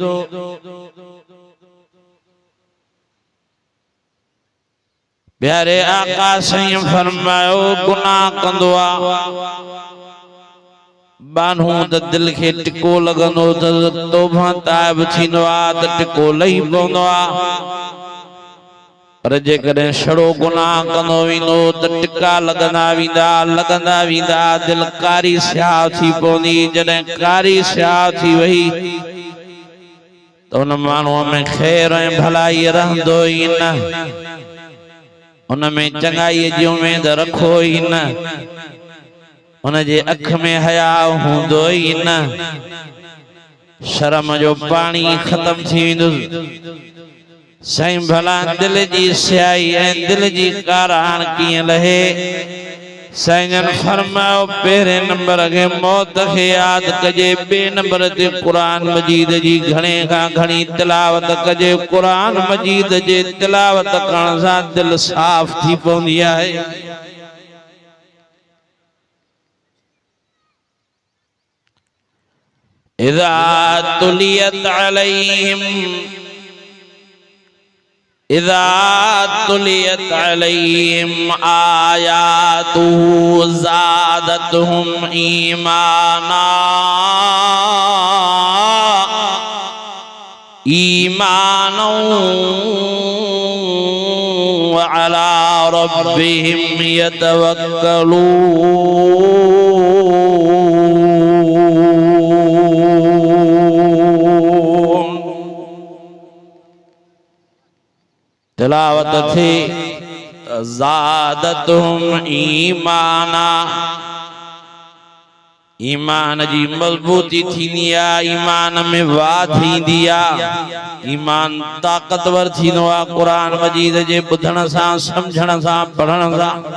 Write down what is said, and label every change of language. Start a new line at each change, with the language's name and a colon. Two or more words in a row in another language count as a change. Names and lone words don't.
Sindhi: प्यारे आका साईं फरमायो गुनाह कंदो आ बानू त दिल खे टिको लॻंदो त तौबा ताइब थींदो आ त टिको लही पवंदो आ। पर जेकॾहिं छड़ो गुनाह कंदो वेंदो त टिका लगंदा वेंदा दिल कारी स्याह थी पवंदी। जॾहिं कारी स्याह थी वही तो उन माण्हूअ में ख़ैर ऐं भलाई रहंदो ई न, उन में चङाई जी उम्मीद रखो ई न, उन जे अख में हया हूंदो ई न, शर्म जो पानी खत्म थी वेंदुसि। साईं भला दिल जी स्याही ऐं दिल जी काराहण कीअं लहे? साईं जन फरमायो पहिरें नंबर के मौत के याद कजे, ॿिए नंबर ते कुरान मजीद जी घणे खां घणी तिलावत कजे। कुरान मजीद जे तिलावत करण सां दिल साफ थी पवंदी आहे।
Arabic: إذا تليت عليهم آياته زادتهم إيمانا وعلى ربهم يتوكلون.
Sindhi: तिलावत थी
Arabic: زادتهم إيمانا,
Sindhi: ईमान जी मजबूती थींदी आहे, ईमान में वाह थींदी आहे, ईमान ताक़तवर थींदो आहे कुरान मजीद जे ॿुधण सां, सम्झण सां, पढ़ण सां।